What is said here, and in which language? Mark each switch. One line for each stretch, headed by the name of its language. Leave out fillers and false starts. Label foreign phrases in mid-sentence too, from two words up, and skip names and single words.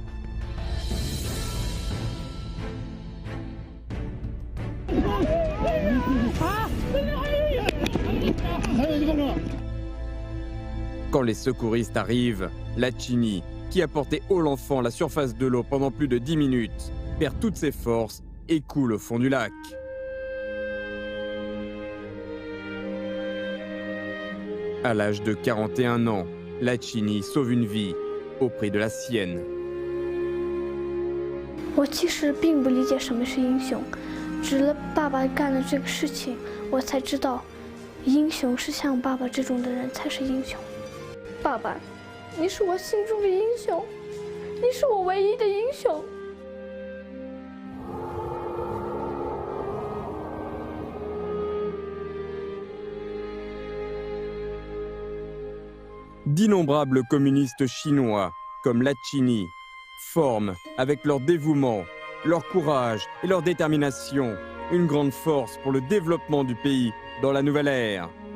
French: Quand les secouristes arrivent, Lachini, qui a porté haut l'enfant à la surface de l'eau pendant plus de 10 minutes, perd toutes ses forces et coule au fond du lac. À l'âge de 41 ans, Lachini sauve une vie au prix de la sienne.
Chinese: 我其实并不理解什么是英雄，直了爸爸干的这个事情，我才知道，英雄是像爸爸这种的人才是英雄。爸爸，你是我心中的英雄，你是我唯一的英雄。
French: D'innombrables communistes chinois, comme Lachini, forment, avec leur dévouement, leur courage et leur détermination, une grande force pour le développement du pays dans la nouvelle ère.